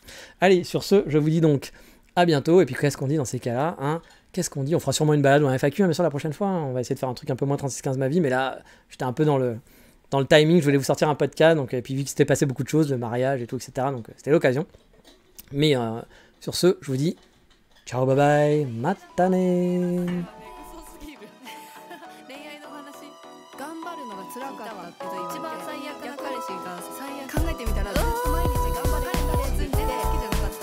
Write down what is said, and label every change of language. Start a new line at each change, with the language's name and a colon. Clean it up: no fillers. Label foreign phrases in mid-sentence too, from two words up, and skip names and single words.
French: Allez, sur ce, je vous dis donc à bientôt. Et puis, qu'est-ce qu'on dit dans ces cas-là, hein? Qu'est-ce qu'on dit? On fera sûrement une balade ou un FAQ, bien sûr, la prochaine fois. Hein. On va essayer de faire un truc un peu moins 36-15 ma vie. Mais là, j'étais un peu dans le timing. Je voulais vous sortir un podcast. Donc, et puis, vu que c'était passé beaucoup de choses, le mariage et tout, etc. Donc, c'était l'occasion. Mais sur ce, je vous dis ciao,
English: bye bye,
French: matane.
Japanese: 辛かったって一番最悪な彼氏が最悪考えてみたらずっと毎日頑張れるやつって好きじゃない